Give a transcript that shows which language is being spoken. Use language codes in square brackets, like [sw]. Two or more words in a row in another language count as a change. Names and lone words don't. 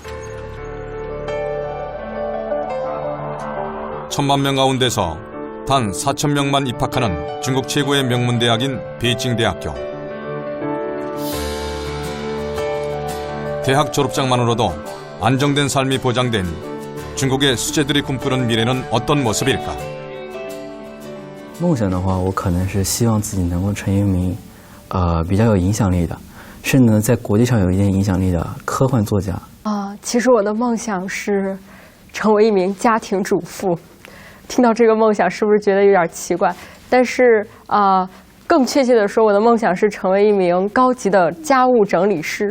[ko] 1,000만 명 가운데서 단 4,000명만 입학하는 중국 최고의 명문대학인 베이징 대학교. 대학 졸업장만으로도 안정된 삶이 보장된 중국의 수재들이 꿈꾸는 미래는 어떤 모습일까? [zh] 梦想的话，我可能是希望自己能够成为一名比较有影响力的，甚至在国际上有一定影响力的科幻作家。其实我的梦想是成为一名家庭主妇。听到这个梦想是不是觉得有点奇怪？但是更确切的说，我的梦想是成为一名高级的家务整理师。